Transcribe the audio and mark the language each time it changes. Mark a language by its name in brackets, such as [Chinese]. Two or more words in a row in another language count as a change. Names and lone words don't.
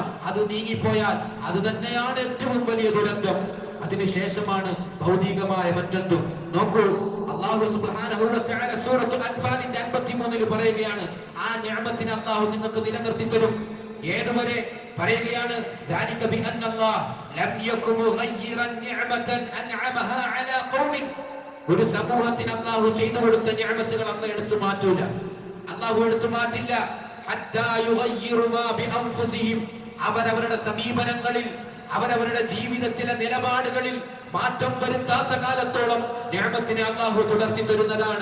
[Malayalam] അത് നീങ്ങിപ്പോയാൽ അത് തന്നെയാണ് ഏറ്റവും വലിയ ദുരന്തം. അതിനുശേഷമാണ് ഭൗതികമായ മറ്റെന്തും. നോക്കൂ, [Arabic] الله سبحانه وتعالى [Malayalam] സൂറത്തുൽ അൻഫാലിന്റെ 53 പറയുകയാണ്, ആ നിഅമത്തിനെ അല്ലാഹു നിങ്ങൾക്ക് നിലനിർത്തി തരും. ഏതുവരെ പറയുകയാണ്? [Arabic] ذلك بأن الله لم يكن مغيرا نعمة أنعمها على قوم. [Malayalam] ഒരു സമൂഹത്തിന് അല്ലാഹു ചെയ്തു കൊടുത്ത നിഅമത്തുകൾ അല്ലാഹു എടുത്തു മാറ്റൂല, അല്ലാഹു എടുത്തു മാറ്റില്ല. [Arabic] حتى يغيروا ما بأنفسهم. [Malayalam] അവരവരുടെ സമീപനങ്ങളിൽ, അവരവരുടെ ജീവിതത്തിലെ നിലപാടുകളിൽ മാറ്റം വരുത്താത്ത കാലത്തോളം നിഅമത്തിനെ അല്ലാഹു തുടർത്തി തരുന്നതാണ്.